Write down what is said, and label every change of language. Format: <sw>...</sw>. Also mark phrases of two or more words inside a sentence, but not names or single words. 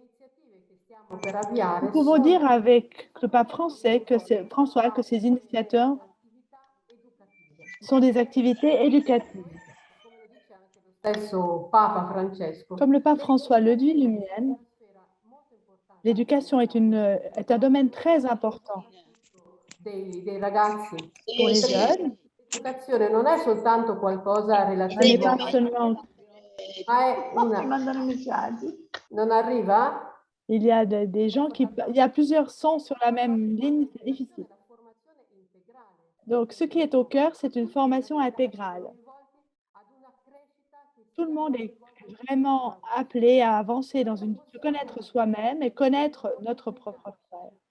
<fr>Nous pouvons dire avec le pape François que ces initiateurs sont des activités éducatives. Comme le pape François le dit lui-même, l'éducation est un domaine très important pour les jeunes.</fr> <it>L'educazione non è soltanto qualcosa</it> <fr>Ce n'est relativo pas seulement...</fr> <it>ma è una... Non arriva?</it> <fr>Il y a des gens il y a plusieurs sons sur la même ligne, c'est difficile. Donc, ce qui est au cœur, c'est une formation intégrale. Tout le monde est vraiment appelé à avancer se connaître soi-même et connaître notre propre frère.</fr>